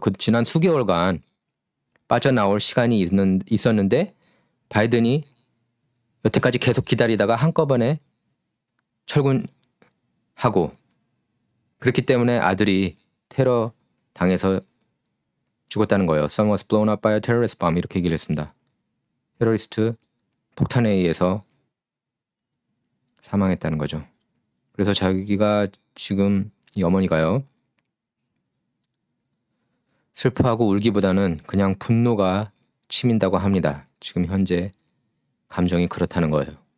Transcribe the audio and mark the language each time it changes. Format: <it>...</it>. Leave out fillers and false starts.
<ko>그 지난 수개월간 빠져나올 시간이 있었는데 바이든이 여태까지 계속 기다리다가 한꺼번에 철군하고 그렇기 때문에 아들이 테러 당해서 죽었다는 거예요.</ko> <en>Son was blown up by a terrorist bomb</en> <ko>이렇게 얘기를 했습니다. 테러리스트 폭탄에 의해서 사망했다는 거죠. 그래서 자기가 지금 이 어머니가요. 슬퍼하고 울기보다는 그냥 분노가 치민다고 합니다. 지금 현재 감정이 그렇다는 거예요.</ko>